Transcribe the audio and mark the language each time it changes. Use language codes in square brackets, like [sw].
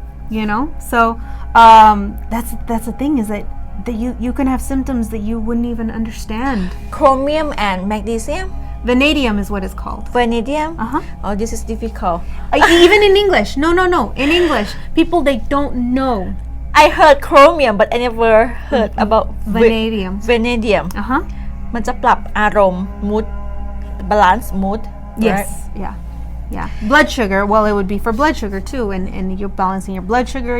[en] You know, so that's the thing, is that you can have symptoms that you wouldn't even understand. chromium and magnesium. Vanadium is what it's called. Vanadium. Oh, this is difficult. Even in English. No. In English, people, they don't know. I heard chromium, but I never heard about Vanadium. vanadium. [th] มันจะปรับอารมณ์ mood balance mood. [en] Yes. Yeah. Blood sugar. Well, it would be for blood sugar too, and you're balancing your blood sugar.